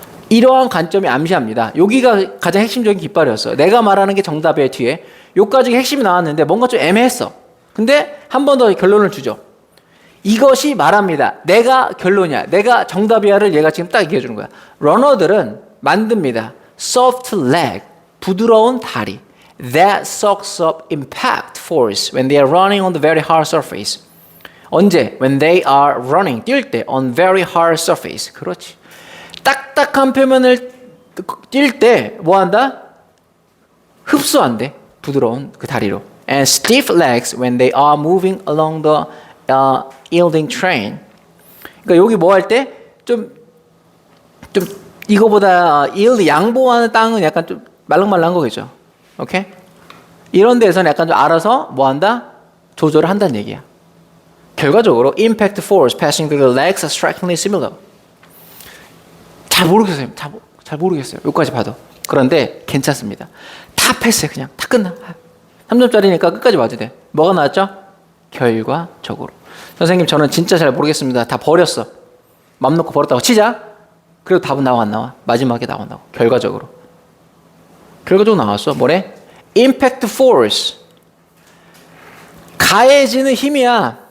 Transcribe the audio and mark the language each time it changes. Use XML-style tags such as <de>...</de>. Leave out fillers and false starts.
<ko>이러한 관점이 암시합니다. 여기가 가장 핵심적인 깃발이었어요. 내가 말하는 게 정답의 뒤에 여기까지 핵심이 나왔는데 뭔가 좀 애매했어. 근데 한 번 더 결론을 주죠. 이것이 말합니다. 내가 결론이야. 내가 정답이야를 얘가 지금 딱 얘기해 주는 거야. 러너들은 만듭니다.</ko> <en>Soft leg.</en> <ko>부드러운 다리.</ko> <en>That soaks up impact force when they are running on the very hard surface.</en> <ko>언제?</ko> <en>When they are running.</en> <ko>뛸 때.</ko> <en>On very hard surface.</en> <ko>그렇지. 딱딱한 표면을 뛸 때 뭐 한다? 흡수한대. 부드러운 그 다리로.</ko> <en>And stiff legs when they are moving along the yielding train.</en> <ko>그러니까 여기 뭐 할 때 좀 이거보다 yield 양보하는 땅은 약간 좀 말랑말랑한 거겠죠. 오케이? 이런 데서는 약간 좀 알아서 뭐 한다? 조절을 한다는 얘기야. 결과적으로</ko> <en>impact force passing through the legs are strikingly similar.</en> <ko>잘 모르겠어요. 잘 모르겠어요. 여기까지 봐도. 그런데 괜찮습니다. 다 패스해. 그냥 다 끝나. 3점짜리니까 끝까지 맞아야 돼. 뭐가 나왔죠? 결과적으로. 선생님 저는 진짜 잘 모르겠습니다. 다 버렸어. 맘 놓고 버렸다고 치자. 그래도 답은 나와 안 나와? 마지막에 나온다고. 결과적으로 나왔어. 뭐래?</ko> <en>impact force.</en> <ko>가해지는 힘이야.</ko>